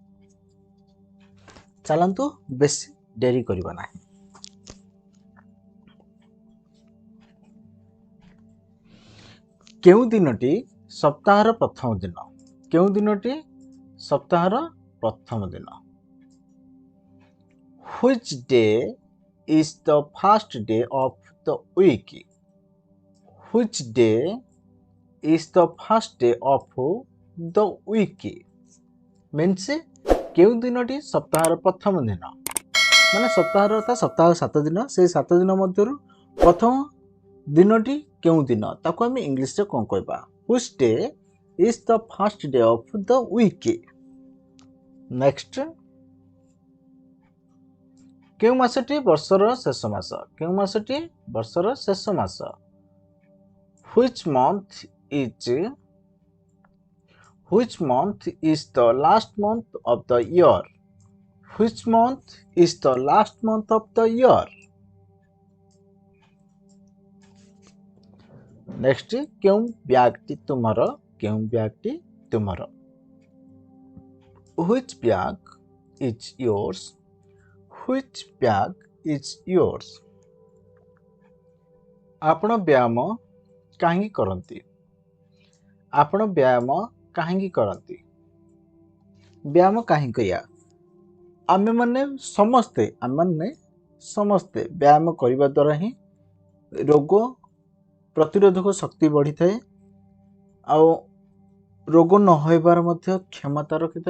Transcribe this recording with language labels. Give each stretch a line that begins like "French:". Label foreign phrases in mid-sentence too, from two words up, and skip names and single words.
Odia: ଚାଲନ୍ତୁ ବେଶୀ ଡେରି କରିବା ନାହିଁ। କେଉଁ ଦିନଟି ସପ୍ତାହର ପ୍ରଥମ ଦିନ? କେଉଁ ଦିନଟି ସପ୍ତାହର ପ୍ରଥମ ଦିନ?
English: Which day is the first day of the week? Which day is the first day of the week?
Odia: Means କେଉଁ ଦିନଟି ସପ୍ତାହର ପ୍ରଥମ ଦିନ ମାନେ ସପ୍ତାହର ଅର୍ଥାତ ସପ୍ତାହ 7 ଦିନ ସେ 7 ଦିନ ମଧ୍ୟରୁ ପ୍ରଥମ ଦିନଟି କେଉଁ ଦିନ ତାକୁ ଆମେ ଇଂଲିଶ ରେ କଣ କହିବା
English: which day is the first day of the week?
Odia: ନେକ୍ସଟ କେଉଁ ମାସଟି ବର୍ଷର ଶେଷ ମାସ? କେଉଁ ମାସଟି ବର୍ଷର ଶେଷ ମାସ?
English: which month is the last month of the year? Which month is the last month of the year?
Odia: ନେକ୍ସଟ କେଉଁ ବ୍ୟାଗଟି ତୁମର? କେଉଁ ବ୍ୟାଗଟି ତୁମର?
English: Which bag is yours? Which bag is yours?
Odia: ଆପଣ ବ୍ୟାୟାମ କାହିଁକି କରନ୍ତି? ଆପଣ ବ୍ୟାୟାମ କାହିଁକି କରନ୍ତି? ବ୍ୟାୟାମ କାହିଁକି କରିଆ? ଆମେ ମାନେ ସମସ୍ତେ ବ୍ୟାୟାମ କରିବା ଦ୍ୱାରା ହିଁ ରୋଗ ପ୍ରତିରୋଧକ ଶକ୍ତି ବଢ଼ି ଥାଏ ଆଉ ରୋଗ ନ ହେବାର ମଧ୍ୟ କ୍ଷମତା ରଖିଥାଏ।